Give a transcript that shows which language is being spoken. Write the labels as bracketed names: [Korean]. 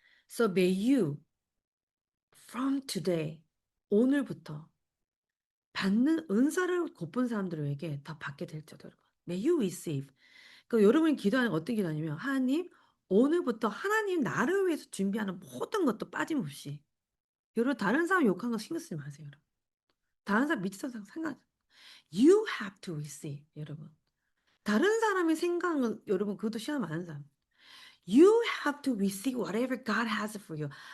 [English] So may you from today [Korean] 오늘부터 받는 은사를 곧본 사람들에게 다 받게 될지도 여러분. [English] May you receive. [Korean] 그 여러분이 기도하는 어떤 기도냐면 하나님 오늘부터 하나님 나를 위해서 준비하는 모든 것도 빠짐없이 여러분 다른 사람 욕한 거 신경 쓰지 마세요. 여러분. 다른 사람 미치는 사람 상관. [English] You have to receive 여러분. [Korean] 다른 사람이 생각하는 건 여러분 그것도 시간 많은 사람. [English] You have to receive whatever God has for you.